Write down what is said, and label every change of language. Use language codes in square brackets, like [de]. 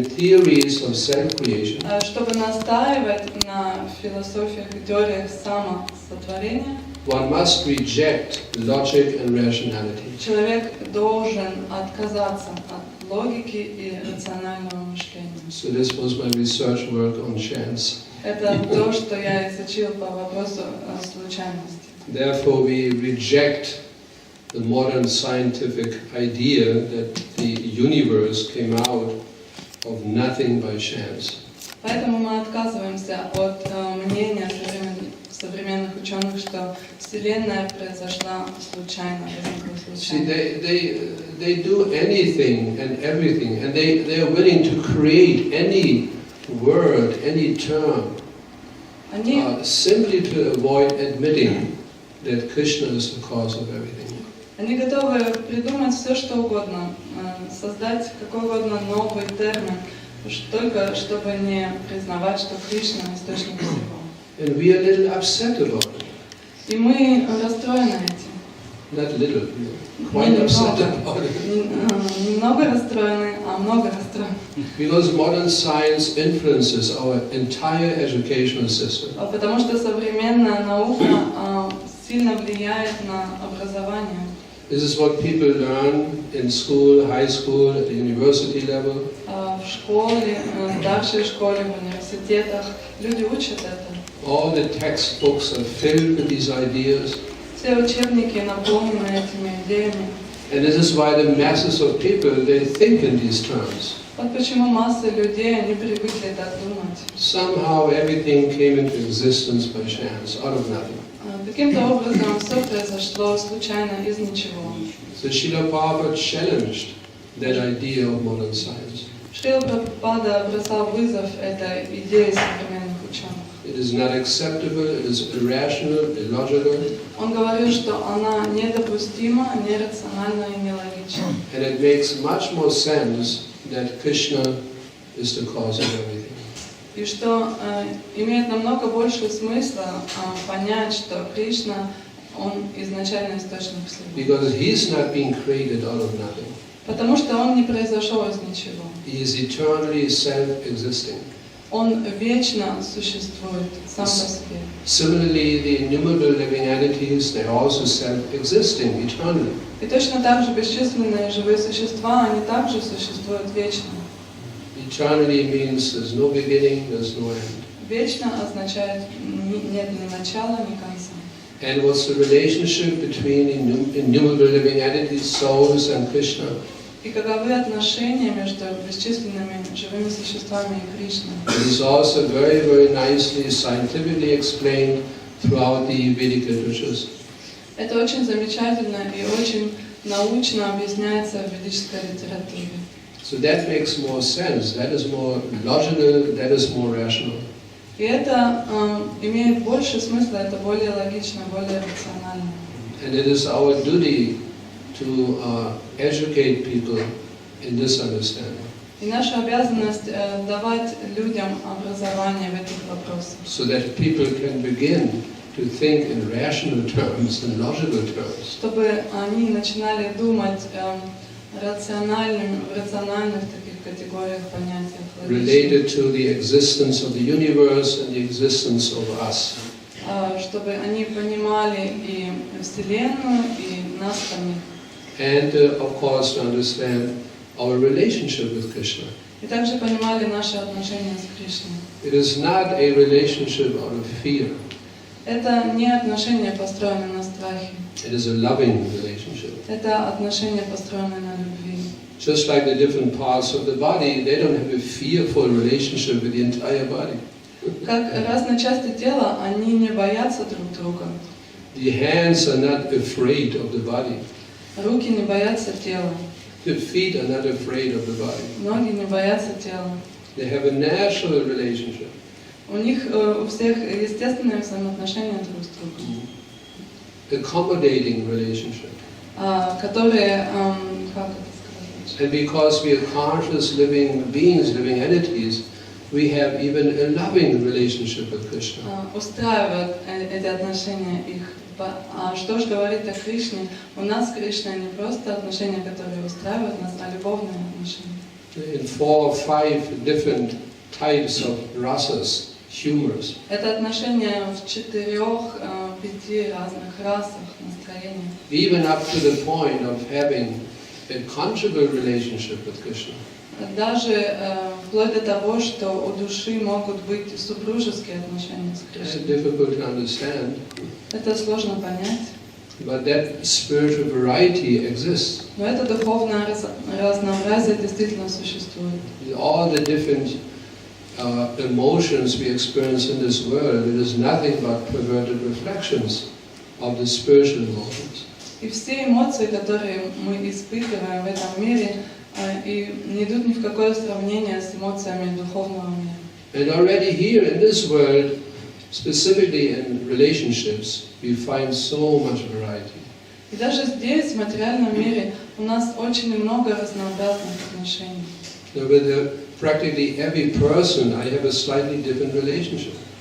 [ru] чтобы настаивать на философиях и теориях самосотворения, [en] one must reject logic and rationality. [ru] Человек должен отказаться от логики и рационального мышления. [en] So this was my research work on chance. [ru] Это то, что я изучил по вопросу случайности. [en] Therefore, we reject the modern scientific idea that the universe came out of nothing by chance. [ru] Поэтому мы отказываемся от мнения современных ученых, что Вселенная произошла случайно, возникла [en] See, [ru] случайно. [en] they do anything and everything, and they are willing to create any word, any term, simply to avoid admitting that Krishna is the cause of everything. [ru] Они готовы придумать все, что угодно, создать какой угодно новый термин, только чтобы не признавать, что Кришна – источник всего. [en] And we are a little upset about it. [ru] И мы расстроены этим. [en] Not little, quite upset about it. [ru] Немного расстроены, а много расстроены. [en] Because modern science influences our entire educational system. [ru] Потому что современная наука сильно влияет на образование. [en] This is what people learn in school, high school, at the university level. [ru] В школе, в старшей школе, в университетах люди учат это. [en] All the textbooks are filled with these ideas. [ru] Все учебники наполнены этими идеями. [en] And this is why the masses of people, they think in these terms. [ru] Вот почему масса людей, они привыкли так думать. [en] Somehow everything came into existence by chance, out of nothing. [ru] Каким-то образом все произошло случайно из ничего. [en] So Шрила Prabhupada challenged that idea of modern science. [ru] Шрила Прабхупада бросал вызов этой идее современных ученых. [en] It is not acceptable, it is irrational, illogical. [ru] Он говорил, что она недопустима, нерациональна и нелогична. [en] And it makes much more sense that Krishna is the cause of everything. [ru] И что имеет намного больше смысла понять, что Кришна, он изначально источник всего. [en] Because he is not being created out of nothing. [ru] Потому что он не произошел из ничего. [en] He is eternally self-existing. [ru] Он вечно существует сам по себе. [en] Similarly, the innumerable living entities, they are also self-existing eternally. [ru] И точно так же бесчисленные живые существа, они также существуют вечно. [en] Eternally means there's no beginning, there's no end. [ru] Вечно означает нет ни начала, ни конца. [en] And what's the relationship between innumerable living entities, souls, and Krishna? [ru] И каковы отношения между бесчисленными живыми существами и Кришной? [en] It is also very, very nicely scientifically explained throughout the Vedic literatures. [ru] Это очень замечательно и очень научно объясняется в ведической литературе. [en] So that makes more sense. That is more logical. That is more rational. [ru] И это имеет больше смысла, это более логично, более рационально. [en] And it is our duty to educate people in this understanding. [ru] И наша обязанность давать людям образование в этих вопросах. [en] So that people can begin to think in rational terms and logical terms. [ru] Чтобы они начинали думать в рациональных таких категориях, понятиях. [en] Related to the existence of the universe and the existence of us. [ru] Чтобы они понимали и Вселенную, и нас самих. [en] And of course to understand our relationship with Krishna. [ru] И также понимали наши отношения с Кришной. [en] It is not a relationship out of fear. [ru] Это не отношения, построенные на страхе. [en] It is a loving relationship. [ru] Это отношения, построенные на любви. [en] Just like the different parts of the body, they don't have a fearful relationship with the entire body. [ru] Как разные части тела, они не боятся друг друга. [en] The hands are not afraid of the body. [ru] Руки не боятся тела. [en] The feet are not afraid of the body. [ru] Ноги не боятся тела. [en] They have a natural relationship. [ru] У них у всех естественные взаимоотношения друг с другом. [en] Accommodating relationship. [ru] Которые, как это сказать? [en] And because we are conscious living beings, living entities, we have even a loving relationship with Krishna. [ru] Устраивают эти отношения их. А что же говорит о Кришне? У нас с Кришной не просто отношения, которые устраивают нас, а любовные отношения. [en] In 4 or 5 different types of rasas, humors. [ru] Это отношения в 4-5 разных расах, настроениях. [en] Even up to the point of having a conjugal relationship with Krishna. [ru] Даже вплоть до того, что у души могут быть супружеские отношения с [en] It's [ru] Кришной. [en] difficult to understand. [ru] Это сложно понять. [en] But that spiritual variety exists. [ru] Но это духовное разнообразие действительно существует. [en] All the different emotions we experience in this world, it is nothing but perverted reflections of the spiritual emotions. [ru] И все эмоции, которые мы испытываем в этом мире, и не идут ни в какое сравнение с эмоциями духовного мира. [en] And already here in this world, specifically in relationships, we find so much variety. [ru] И даже здесь, в материальном мире, у нас очень много разнообразных отношений. [en] So with practically every person, I have a slightly different relationship.